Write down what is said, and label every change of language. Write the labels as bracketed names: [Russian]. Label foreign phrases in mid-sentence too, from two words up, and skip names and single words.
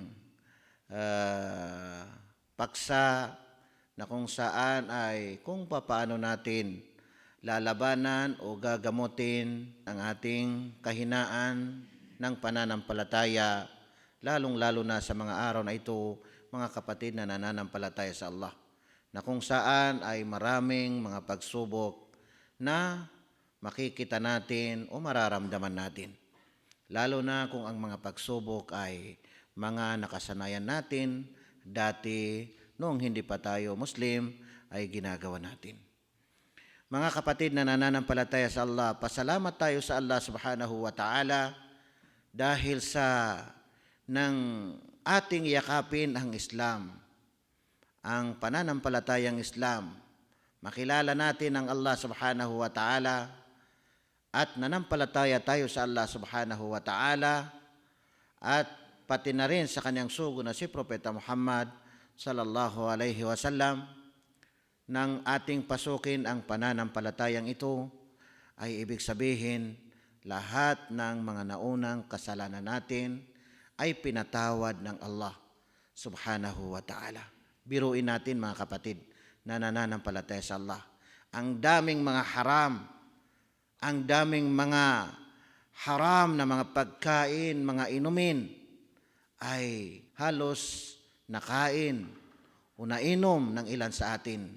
[Filipino] paksa na kung saan ay kung paano natin lalabanan o gagamutin ang ating kahinaan ng pananampalataya, lalong-lalo na sa mga araw na ito, mga kapatid na nananampalataya sa Allah, na kung saan ay maraming mga pagsubok na makikita natin o mararamdaman natin. Lalo na kung ang mga pagsubok ay mga nakasanayan natin dati noong hindi pa tayo Muslim ay ginagawa natin. Mga kapatid na nananampalataya sa Allah, pasalamat tayo sa Allah [Arabic] subhanahu wa ta'ala [Filipino] dahil sa nang ating yakapin ang Islam, ang pananampalatayang Islam. Makilala natin ang Allah [Arabic] subhanahu wa ta'ala [Filipino] at nanampalataya tayo sa Allah [Arabic] subhanahu wa ta'ala [Filipino] at pati na rin sa kanyang sugo na si Propeta Muhammad [Arabic] sallallahu alaihi wasallam. [Filipino] Nang ating pasukin ang pananampalatayang ito ay ibig sabihin lahat ng mga naunang kasalanan natin ay pinatawad ng Allah [Arabic] subhanahu wa ta'ala. [Filipino] Biruin natin mga kapatid na nananampalataya sa Allah. Ang daming mga haram, ang daming mga haram na mga pagkain, mga inumin ay halos nakain o nainom ng ilan sa atin.